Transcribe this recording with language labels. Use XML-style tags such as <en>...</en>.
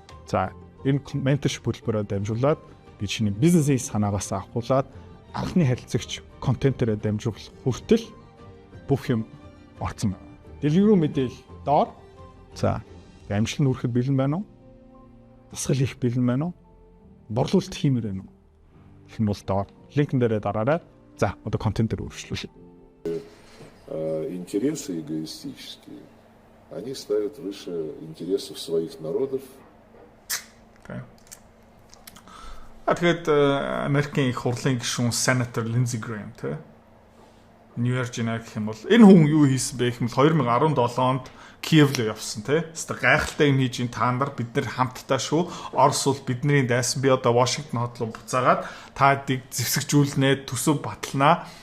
<mn>За, энэ менторшип хөтөлбөрөөр дамжуулаад би чиний бизнесийн санаагаас авахуулаад анхны харилцагч контентээрээ дамжуулах хүртэл бүх юм орцсон байна. Дэлгэрүү мэдээлэл доор. За, амжилт нь хүрэхэд бэлэн байна уу? Дасгал хийх бэлэн байна уу? Борлуулалт хиймээр байна уу? Гэх юм бол доор. Линкэн дээрээ дараарай. За, одоо контентээр өөрчлөлөө.</mn> <ru>Интересы эгоистические, они ставят выше интересов своих народов.</ru> <mn>Тэгээд Америкийн их хурлын гишүүн сенатор Линдси Грэм тэ Нью-Йорк гэх юм бол энэ хүн юу хийсэн бэ гэх юм бол 2017 онд Киев руу явсан тэ. Хэвээ гайхалтай юм хийж ин та нар бид нар хамтдаа шүү. Орос бол бидний дайсан, би одоо Вашингтон хот руу буцаагаад таадыг зэвсэгжүүлнэ, төсөв баталнаа.</mn>